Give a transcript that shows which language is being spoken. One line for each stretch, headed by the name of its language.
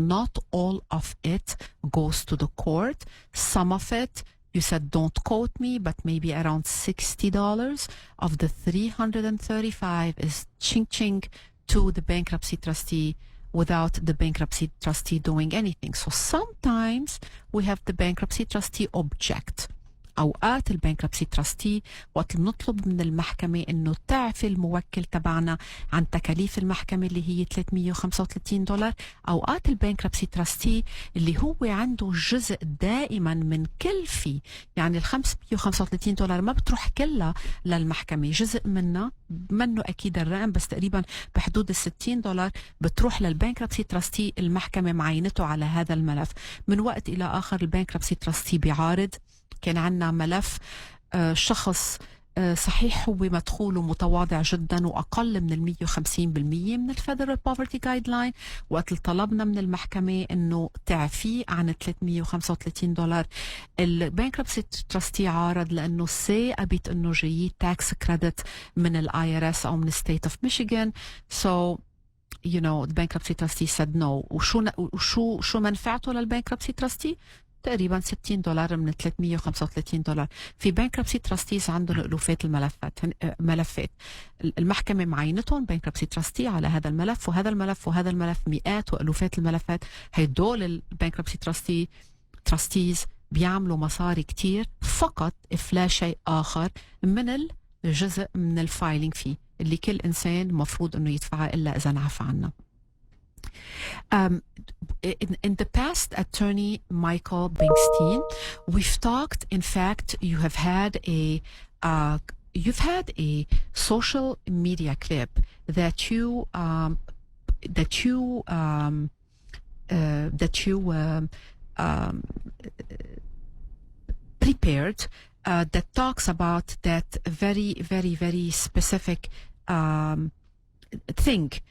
English: Not all of it goes to the court. Some of it, you said don't quote me, but maybe around $60 of the $335 is ching to the bankruptcy trustee without the bankruptcy trustee doing anything. So sometimes we have the bankruptcy trustee object.
Arabic: أوقات البانكربسي تراستي وقت بنطلب من المحكمة إنه تعفي الموكل تبعنا عن تكاليف المحكمة اللي هي $335. أوقات البانكربسي تراستي اللي هو عنده جزء دائما من كل في، يعني $535 ما بتروح كلها للمحكمة، جزء منه أكيد الرقم بس تقريبا بحدود $60 بتروح للبانكربسي تراستي. المحكمة معينته على هذا الملف. من وقت إلى آخر البانكربسي تراستي بيعارض. كان عندنا ملف شخص صحيح هو مدخوله متواضع جدا وأقل من 150% من الفيدرال بوفرتي جايد لاين، وقت طلبنا من المحكمة إنه تعفيه عن $335 البانكربسي تراستي عارض لأنه ثاقبت إنه جاي تاكس كريدت من الآي ار اس أو من ستيت اوف ميشيغان.
English: So you know the bankruptcy trustee said no.
Arabic: وشو منفعته للبانكربسي تراستي؟ تقريبا $60 من $335. في بانكربسي تراستيز عندهم ألوفات ملفات المحكمة معينتهم بانكربسي تراستي على هذا الملف وهذا الملف وهذا الملف، مئات وألوفات الملفات. هيدول البانكربسي تراستيز بيعملوا مصاري كتير فقط إفلا شيء آخر من الجزء من الفايلينج فيه اللي كل إنسان مفروض إنه يدفعه إلا إذا انعفى عنه.
English: In the past, Attorney Michael Binkstein, we've talked. In fact, you've had a social media clip that you prepared that talks about that very specific thing.